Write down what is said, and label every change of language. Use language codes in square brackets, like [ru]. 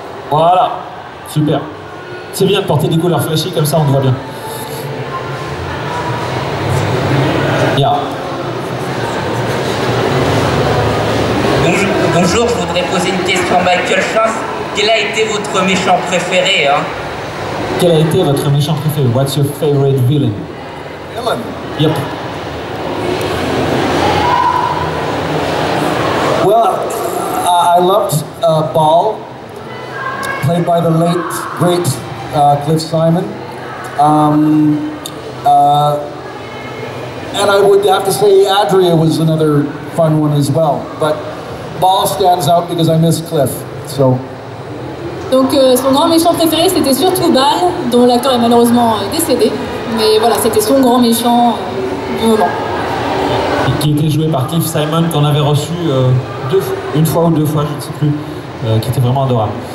[fr] Voilà, super. C'est bien de porter des couleurs flashy comme ça on te voit bien. [en] Yeah. [fr] Bonjour, je voudrais poser une question à Michael Shanks. Quel a été votre méchant préféré hein? Quel a été votre méchant préféré? [en] What's your favorite villain? Villain? Yep. Well, I loved Ball, played by the late, great Cliff Simon. And I would have to say Adria was another fun one as well. But Ball stands out because I miss Cliff. So. [fr] Donc son grand méchant préféré c'était surtout Ball, dont l'acteur est malheureusement décédé. Mais voilà, c'était son grand méchant du moment. Et qui était joué par Cliff Simon, qu'on avait reçu une fois ou deux fois, je ne sais plus, qui était vraiment adorable.